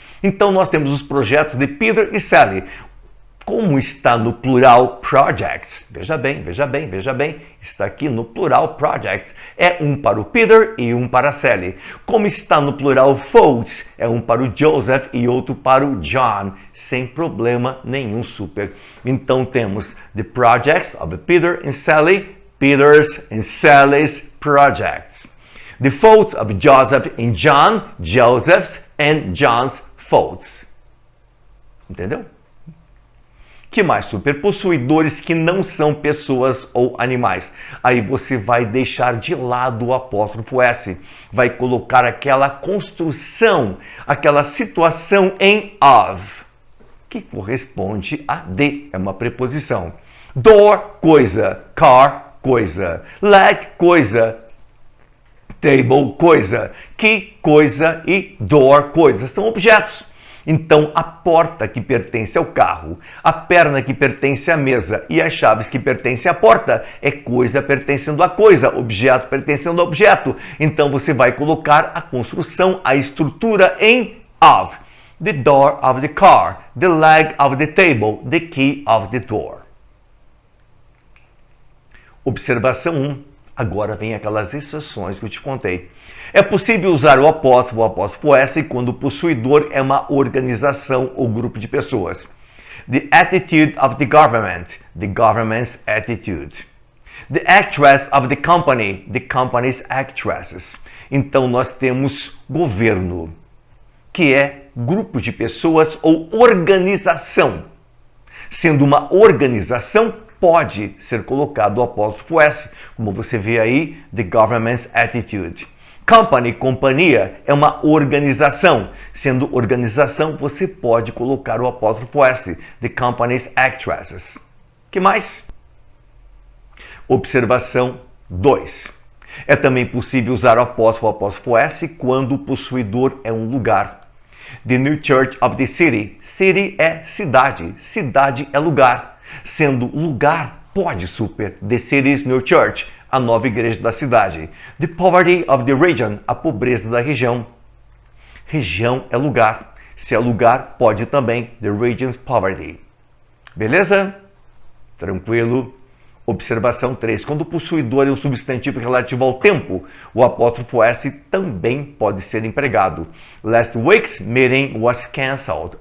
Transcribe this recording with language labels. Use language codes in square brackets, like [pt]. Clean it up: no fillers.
[pt] Então nós temos os projetos de Peter e Sally. Como está no plural projects? Veja bem, veja bem, veja bem. Está aqui no plural projects. É um para o Peter e um para a Sally. Como está no plural thoughts? É um para o Joseph e outro para o John. Sem problema nenhum, super. Então temos [en] the projects of Peter and Sally, Peter's and Sally's projects. The thoughts of Joseph and John, Joseph's and John's thoughts. [pt] Entendeu? Que mais, super? Possuidores que não são pessoas ou animais. Aí você vai deixar de lado o apóstrofo S. Vai colocar aquela construção, aquela situação em of, que corresponde a de, é uma preposição. Door, coisa. Car, coisa. Leg, coisa. Table, coisa. Key, coisa. E door, coisa. São objetos. Então, a porta que pertence ao carro, a perna que pertence à mesa e as chaves que pertencem à porta é coisa pertencendo a coisa, objeto pertencendo a objeto. Então, você vai colocar a construção, a estrutura em of. [en] The door of the car, the leg of the table, the key of the door. [pt] Observação 1. Agora vem aquelas exceções que eu te contei. É possível usar o apóstrofo S quando o possuidor é uma organização ou grupo de pessoas. [en] The attitude of the government, the government's attitude. The actress of the company's actresses. [pt] Então nós temos governo, que é grupo de pessoas ou organização. Sendo uma organização, pode ser colocado o apóstrofo S, como você vê aí, [en] the government's attitude. [pt] Company, companhia, é uma organização. Sendo organização, você pode colocar o apóstrofo S, [en] the company's actresses. [pt] Que mais? Observação 2. É também possível usar o apóstrofo S quando o possuidor é um lugar. [en] The new church of the city. [pt] City é cidade. Cidade é lugar. Sendo lugar, pode super. [en] The city's new church. [pt] A nova igreja da cidade. [en] The poverty of the region. [pt] A pobreza da região. Região é lugar. Se é lugar, pode também. [en] The region's poverty. [pt] Beleza? Tranquilo? Observação 3. Quando o possuidor é um substantivo relativo ao tempo, o apóstrofo S também pode ser empregado. [en] Last week's meeting was cancelled.